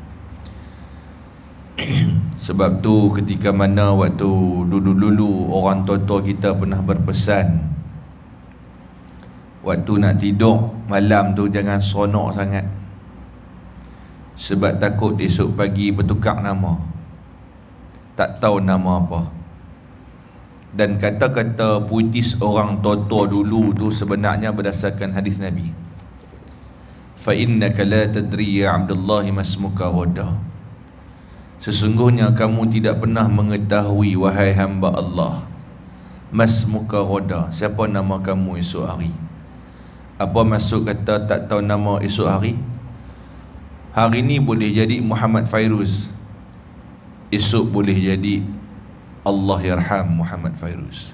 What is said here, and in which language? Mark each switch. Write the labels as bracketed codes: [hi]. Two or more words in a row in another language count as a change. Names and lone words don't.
[ms] Sebab tu ketika mana waktu dulu-dulu orang tua-tua kita pernah berpesan, waktu nak tidur malam tu jangan seronok sangat, sebab takut esok pagi bertukar nama, tak tahu nama apa. Dan kata-kata puitis orang tua-tua dulu tu sebenarnya berdasarkan hadis Nabi. [ar] Fa innaka la tadri ya Abdullah masmuka ghada. [ms] Sesungguhnya kamu tidak pernah mengetahui wahai hamba Allah, [ar] masmuka ghada, [ms] siapa nama kamu esok hari. Apa maksud kata tak tahu nama esok hari? Hari ni boleh jadi Muhammad Fairuz, esok boleh jadi [ar] Allah Yarham [ms] Muhammad Fairuz.